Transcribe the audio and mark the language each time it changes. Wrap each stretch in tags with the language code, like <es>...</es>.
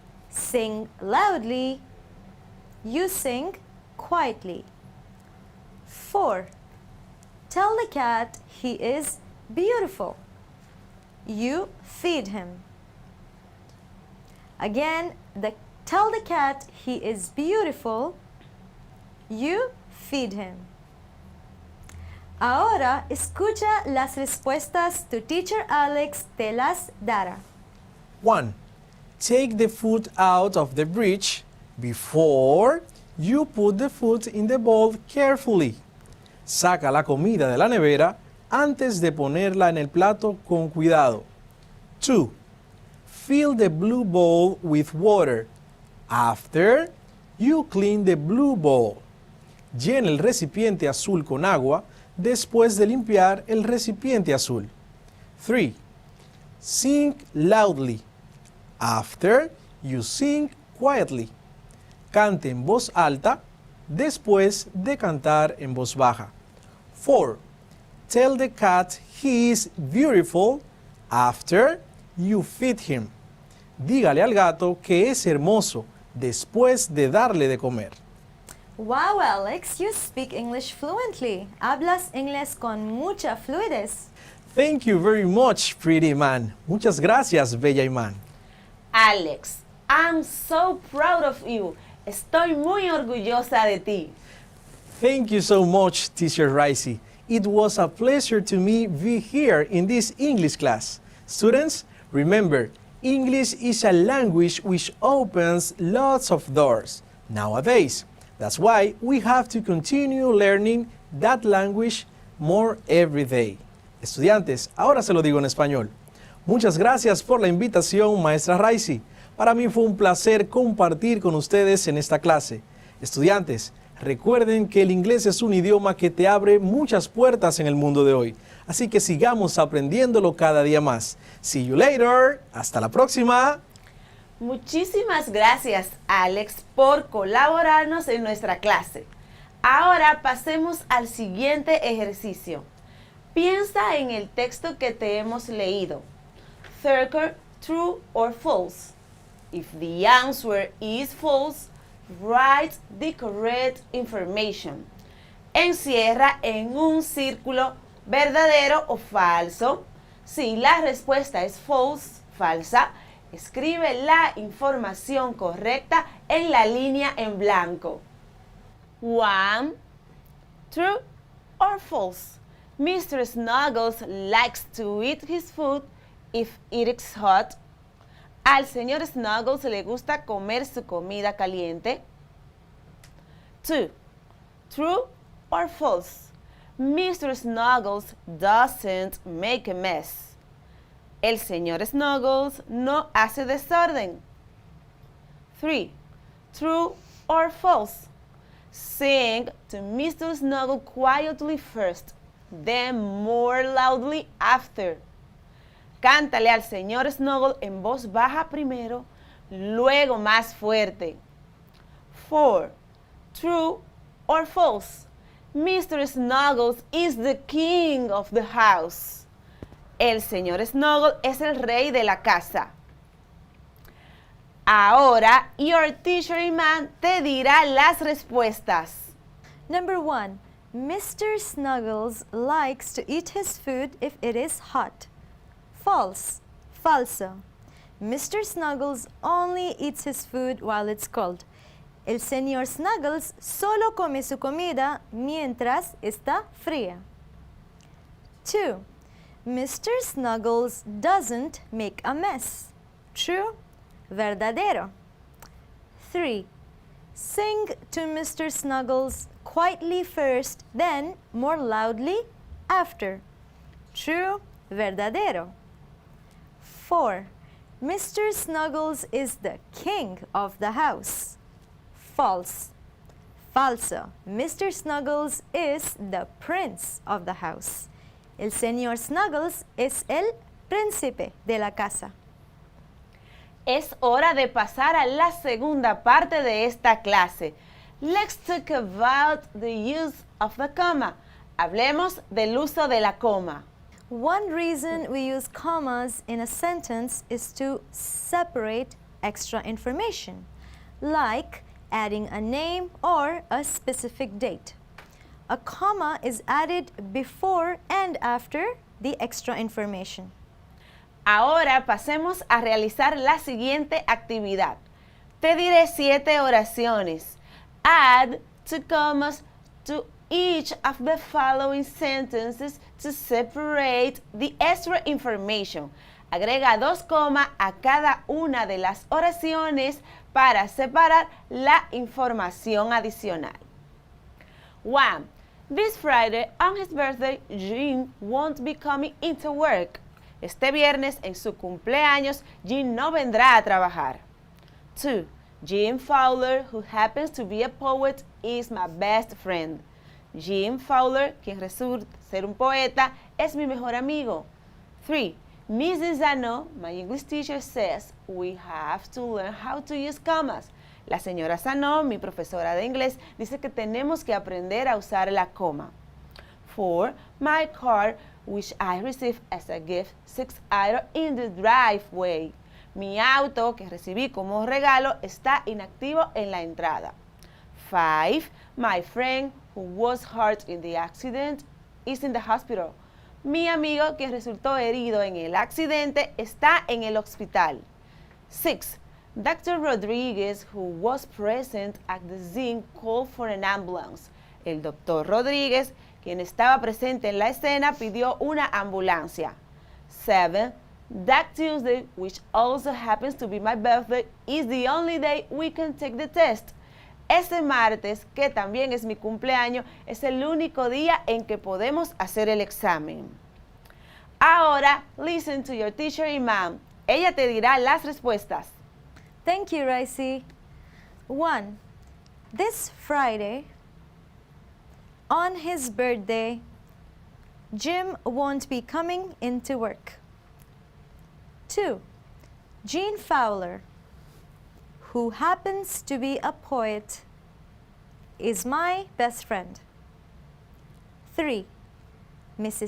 <en>Sing loudly. You sing quietly. 4. Tell the cat he is beautiful. You feed him. Again, tell the cat he is beautiful. You feed him.</en> <es>Ahora escucha las respuestas tu teacher Alex te las dará.</es> <en>1. Take the food out of the fridge before you put the food in the bowl carefully.</en> <es>Saca la comida de la nevera antes de ponerla en el plato con cuidado.</es> <en>2. Fill the blue bowl with water. After you clean the blue bowl.</en> <es>Llena el recipiente azul con agua después de limpiar el recipiente azul. 3.</es> <en>Sing loudly. After you sing quietly.</en> <es>Cante en voz alta después de cantar en voz baja.</es> <en>4. Tell the cat he is beautiful after you feed him.</en> <es>Dígale al gato que es hermoso después de darle de comer.</es> <en>Wow, Alex, you speak English fluently.</en> <es>Hablas inglés con mucha fluidez.</es> <en>Thank you very much, pretty man.</en> <es>Muchas gracias, bella Iman.</es> <en>Alex, I'm so proud of you.</en> <es>Estoy muy orgullosa de ti.</es> <en>Thank you so much, Teacher Ricey. It was a pleasure to me be here in this English class. Students, remember, English is a language which opens lots of doors nowadays. That's why we have to continue learning that language more every day.</en> <es>Estudiantes, ahora se lo digo en español. Muchas gracias por la invitación, maestra Ricey. Para mí fue un placer compartir con ustedes en esta clase. Estudiantes, recuerden que el inglés es un idioma que te abre muchas puertas en el mundo de hoy. Así que sigamos aprendiéndolo cada día más.</es> <en>See you later.</en> <es>Hasta la próxima. Muchísimas gracias, Alex, por colaborarnos en nuestra clase. Ahora pasemos al siguiente ejercicio. Piensa en el texto que te hemos leído.</es> <en>Circle true or false. If the answer is false, write the correct information.</en> <es>Encierra en un círculo verdadero o falso. Si la respuesta es false, falsa, escribe la información correcta en la línea en blanco.</es> <en>1. True or false? Mr. Snuggles likes to eat his food if it is hot.</en> <es>Al señor Snuggles le gusta comer su comida caliente.</es> <en>2. True or false? Mr. Snuggles doesn't make a mess.</en> <es>El señor Snuggles no hace desorden.</es> <en>3. True or false? Sing to Mr. Snuggle quietly first, then more loudly after.</en> <es>Cántale al señor Snuggle en voz baja primero, luego más fuerte.</es> <en>4. True or false? Mr. Snuggles is the king of the house.</en> <es>El señor Snuggle es el rey de la casa. Ahora,</es> <en>your teacher</en> <es>Iman te dirá las respuestas.</es> <en>Number 1. Mr. Snuggles likes to eat his food if it is hot. False. Falso. Mr. Snuggles only eats his food while it's cold.</en> <es>El señor Snuggles solo come su comida mientras está fría.</es> <en>2. Mr. Snuggles doesn't make a mess. True. Verdadero. 3. Sing to Mr. Snuggles quietly first, then more loudly after. True, verdadero. 4. Mr. Snuggles is the king of the house. False. Falso. Mr. Snuggles is the prince of the house.</en> <es>El señor Snuggles es el príncipe de la casa. Es hora de pasar a la segunda parte de esta clase.</es> <en>Let's talk about the use of the comma.</en> <es>Hablemos del uso de la coma.</es> <en>One reason we use commas in a sentence is to separate extra information, like adding a name or a specific date. A comma is added before and after the extra information.</en> <es>Ahora pasemos a realizar la siguiente actividad. Te diré 7 oraciones.</es> <en>Add 2 commas to each of the following sentences to separate the extra information.</en> <es>Agrega 2 comas a cada una de las oraciones para separar la información adicional.</es> <en>1. This Friday, on his birthday, Jim won't be coming into work.</en> <es>Este viernes, en su cumpleaños, Jim no vendrá a trabajar.</es> <en>2. Jim Fowler, who happens to be a poet, is my best friend.</en> <es>Jim Fowler, quien resulta ser un poeta, es mi mejor amigo.</es> <en>3. Mrs. Zano, my English teacher, says we have to learn how to use commas.</en> <es>La señora Zano, mi profesora de inglés, dice que tenemos que aprender a usar la coma.</es> <en>4. My car, which I received as a gift, sits idle in the driveway.</en> <es>Mi auto, que recibí como regalo, está inactivo en la entrada.</es> <en>5. My friend, who was hurt in the accident, is in the hospital.</en> <es>Mi amigo, que resultó herido en el accidente, está en el hospital.</es> <en>6. Dr. Rodriguez, who was present at the scene, called for an ambulance.</en> <es>El doctor Rodríguez, quien estaba presente en la escena, pidió una ambulancia.</es> <en>7. That Tuesday, which also happens to be my birthday, is the only day we can take the test.</en> <es>Ese martes, que también es mi cumpleaños, es el único día en que podemos hacer el examen.</es> <en>Ahora, listen to your teacher Imam.</en> <es>Ella te dirá las respuestas.</es> <en>Thank you, Raisi. 1. This Friday, on his birthday, Jim won't be coming into work. 2. Gene Fowler, who happens to be a poet, is my best friend. 3. Mrs.</en>